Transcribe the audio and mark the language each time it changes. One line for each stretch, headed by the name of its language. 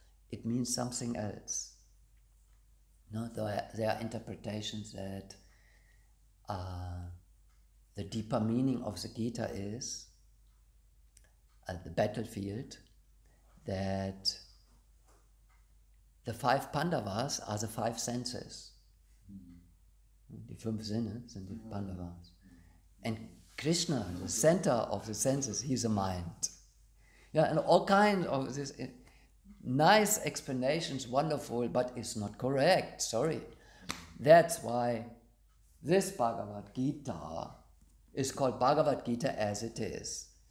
English: It means something else. No, there are interpretations that the deeper meaning of the Gita is the battlefield, that the 5 Pandavas are the 5 senses.
German: Die 5 Sinne sind die Pandavas.
English: And Krishna, the center of the senses, he's a mind. Yeah, and all kinds of this nice explanations, wonderful, but it's not correct, sorry. That's why this Bhagavad Gita is called Bhagavad Gita as it is.